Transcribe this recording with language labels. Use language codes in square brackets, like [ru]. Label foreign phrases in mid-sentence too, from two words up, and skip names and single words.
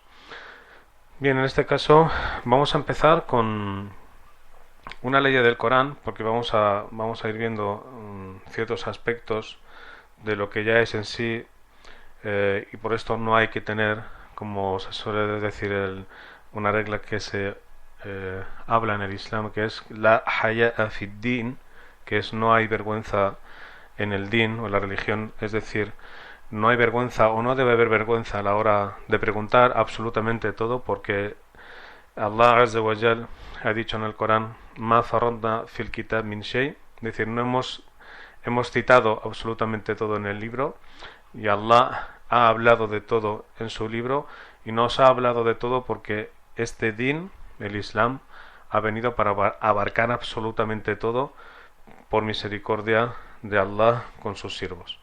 [es] Bien, en este caso vamos a empezar con una ley del Corán, porque vamos a ir viendo ciertos aspectos de lo que ya es en sí, y por esto no hay que tener, como se suele decir, una regla que se habla en el Islam, que es la [ar] حياء في الدين, [es] que es no hay vergüenza en el din o en la religión, es decir, no hay vergüenza o no debe haber vergüenza a la hora de preguntar absolutamente todo, porque [ar] الله عز وجل [es] ha dicho en el Corán: [ar] ما فرطنا في الكتاب من شيء, [es] es decir, no hemos citado absolutamente todo en el libro, y Allah ha hablado de todo en su libro, y nos ha hablado de todo porque este din, el Islam, ha venido para abarcar absolutamente todo por misericordia de Allah con sus siervos.